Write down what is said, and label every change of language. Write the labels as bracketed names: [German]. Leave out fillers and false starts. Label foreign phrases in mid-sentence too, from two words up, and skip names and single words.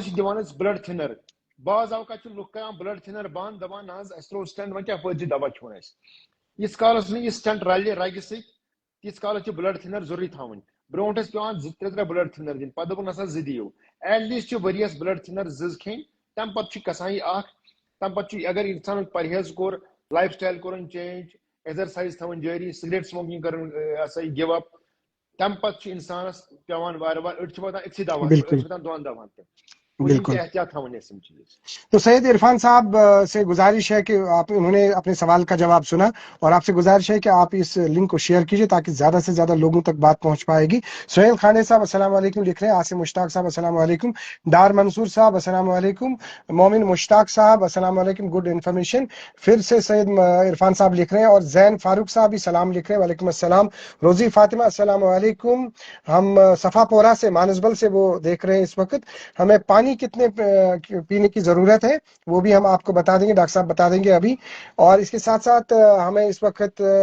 [Kashmiri] کالس چھِ دِوان أسۍ [English] blood thinner [Kashmiri] بعض اوقات چھِ لُکھ کران [English] blood thinner [Kashmiri] بنٛد دپان نہ حظ اَسہِ ترٛوو سٹنٹ وۄنۍ کیٛاہ فٲیدٕ چھُ دوا کھیوٚن اَسہِ ییٖتِس کالس نہٕ یہِ سٹنٹ رلہِ رگہِ سۭتۍ تیٖتِس کالس چھِ [English] blood thinner [Kashmiri] ضروٗری تھاوٕنۍ برونٛٹھ ٲسۍ پیوان 2-3 [English] blood thinner [Kashmiri] دِنۍ پتہٕ دوٚپُکھ نسا 2 دِیِو [English] at least [Kashmiri] چھِ ؤرِیس [English] blood thinner [Kashmiri] 2 کھیٚنۍ تمہِ پتہٕ چھُ گژھان یہِ اکھ تمہِ پتہٕ چھُ اگر انسانن پرہیز کوٚر لایف سٹایل کوٚرُن [English] change exercise [Kashmiri] تھاوٕنۍ جٲری [English] cigarette smoking [Kashmiri] کٔرٕنۍ یہِ ہسا یہِ [English] give up [Kashmiri] تمہِ پتہٕ چھُ انسانس پیوان وارٕ وارٕ أڑۍ چھِ واتان أکسٕے دواہس پٮ۪ٹھ أڑۍ بالکل چھِ واتان 2 دواہن پٮ۪ٹھ گوٚو یِم بالکل چھِ احتیاط تھاوٕنۍ اَسہِ یِم چیٖز [Urdu] تو سید عرفان صاحب سے گزارش ہے کہ انہوں نے اپنے سوال کا جواب سنا اور آپ سے گزارش ہے کہ آپ اس لنک کو شیئر کیجیے تاکہ زیادہ سے زیادہ لوگوں تک بات پہنچ پائے گی سہیل خانے صاحب السلام علیکم لکھ رہے ہیں عاصم مشتاق صاحب السلام علیکم ڈار منصور صاحب السلام علیکم مومن مشتاق صاحب السلام علیکم [English] good information [Urdu] پھر سے سید عرفان صاحب لکھ رہے ہیں اور زین فاروق صاحب بھی سلام لکھ رہے ہیں وعلیکم السلام روزی فاطمہ السلام علیکم ہم صفا پورہ سے مانسبل سے وہ دیکھ رہے ہیں اس وقت ہمیں پانی کتنے پینے کی ضرورت ہے وہ بھی ہم آپ کو بتا دیں گے ڈاکٹر صاحب بتا دیں گے ابھی اور اس کے ساتھ ساتھ ہمیں اس وقت